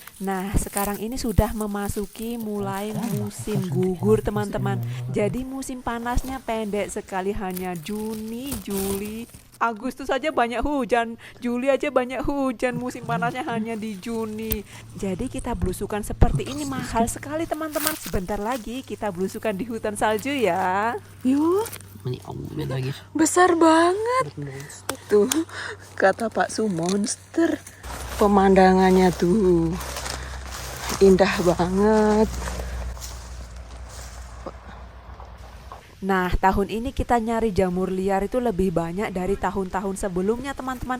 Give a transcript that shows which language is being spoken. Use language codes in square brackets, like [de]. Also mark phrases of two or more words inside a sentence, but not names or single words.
[id] Nah sekarang ini sudah memasuki mulai musim gugur teman-teman, jadi musim panasnya pendek sekali, hanya Juni, Juli, Agustus saja banyak hujan, Juli aja banyak hujan, musim panasnya hanya di Juni. Jadi kita belusukan seperti ini mahal sekali teman-teman. Sebentar lagi kita belusukan di hutan salju ya. Yuk, [no] Men i alle dager. [id] besar banget. Tuh, kata Pak Su monster. Pemandangannya tuh indah banget. Nah, tahun ini kita nyari jamur liar itu lebih banyak dari tahun-tahun sebelumnya teman-teman.